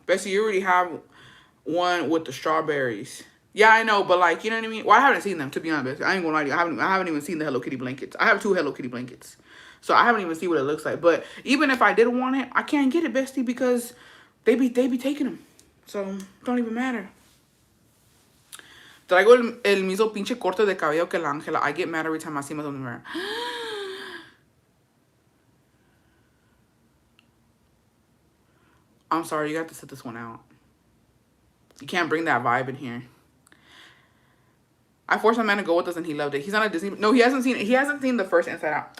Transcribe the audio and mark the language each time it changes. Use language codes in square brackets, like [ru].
[en] Bessie, you already have one with the strawberries. Yeah, I know, but like, you know what I mean? Well, I haven't seen them, to be honest. I ain't gonna lie to you. I haven't even seen the Hello Kitty blankets. I have 2 Hello Kitty blankets. So I haven't even seen what it looks like. But even if I did want it, I can't get it, bestie, because they be taking them. So don't even matter. [es] Traigo el mismo pinche corte de cabello que la Ángela. [en] I get mad every time I see myself in the mirror. I'm sorry, you got to sit this one out. You can't bring that vibe in here. I forced my man to go with us and he loved it. He's on a Disney. No, he hasn't seen it. He hasn't seen the first Inside Out.